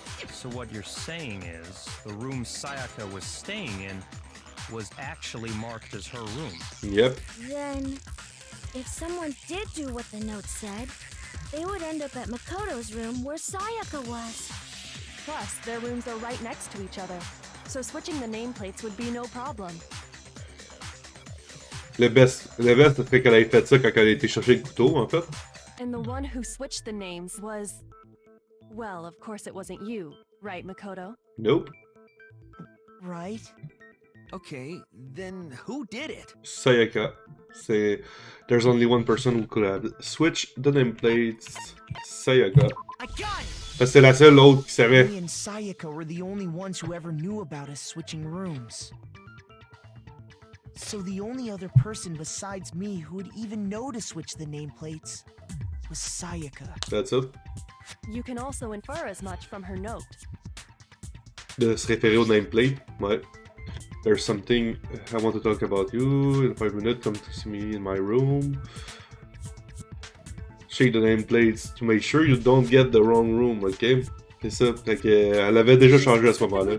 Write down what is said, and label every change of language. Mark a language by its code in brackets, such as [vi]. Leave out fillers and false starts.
[en] So what you're saying is, the room Sayaka was staying in was actually marked as her room. Yep. Then, if someone did do what the note said, they would end up at Makoto's room where Sayaka was. Plus, their rooms are right next to each other, so switching the nameplates would be no problem. [fr] Le best, ce serait qu'elle ait fait ça quand elle a été chercher le couteau, en fait. [en] And the one who switched the names was... Well, of course it wasn't you, right, Makoto? Nope. Right? Okay, then who did it? [fr] Sayaka. C'est... [en] There's only one person who could have switched the nameplates. Sayaka. I got it! [fr] Parce que c'est la seule autre qui savait. [en] Me and Sayaka were the only ones who ever knew about us switching rooms. So the only other person besides me who would even know to switch the nameplates was Sayaka. That's it. You can also infer as much from her note. [fr] De se référer au nameplate. Ouais. [en] There's something I want to talk about you. In 5 minutes, come to see me in my room. Check the nameplates to make sure you don't get the wrong room, ok? [fr] C'est ça. Fait que, elle avait déjà changé à ce moment-là.